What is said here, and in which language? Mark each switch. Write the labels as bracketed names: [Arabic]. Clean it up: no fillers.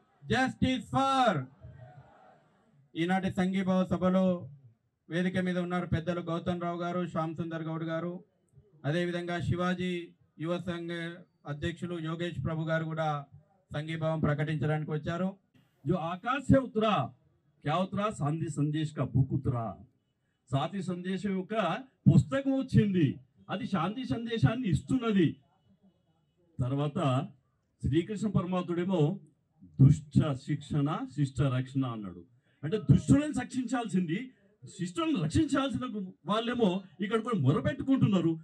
[English] Justice for. [Telugu] ఈనాటి సంఘీభావ సభలో వేదిక మీద ఉన్నారు పెద్దలు గౌతమ్ రావు గారు, శ్యామ్ సుందర్ గౌడ్ గారు, అదేవిధంగా శివాజీ యువ సంఘ అధ్యక్షులు యోగేష్ ప్రభు గారు కూడా సంఘీభావం ప్రకటించడానికి వచ్చారు. [Hindi] जो आकाश से उतरा, क्या उतरा? शांति संदेश का बुक उतरा. [Telugu] శాంతి సందేశం యొక్క పుస్తకం వచ్చింది, అది శాంతి సందేశాన్ని ఇస్తున్నది. తర్వాత శ్రీకృష్ణ పరమాత్ముడేమో దుష్ట శిక్షణ శిష్ట రక్షణ అన్నాడు. అంటే దుష్టులను శిక్షించాల్సింది, శిష్టులను రక్షించాల్సిన వాళ్ళేమో ఇక్కడ కూడా మొరపెట్టుకుంటున్నారు.